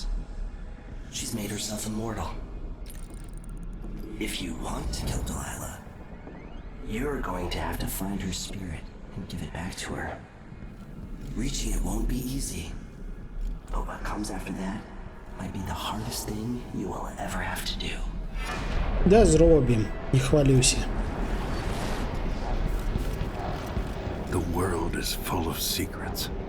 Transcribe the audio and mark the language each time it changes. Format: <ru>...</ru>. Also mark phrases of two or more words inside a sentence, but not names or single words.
<en>She's made herself immortal. If you want to kill Delilah, you're going to have to find her spirit and give it back to her. Reaching it won't be easy, but what comes after that might be the hardest thing you will ever have to do.</en> <be>Да, зробім, не хвалюйся.</be> <en>The world is full of secrets.</en>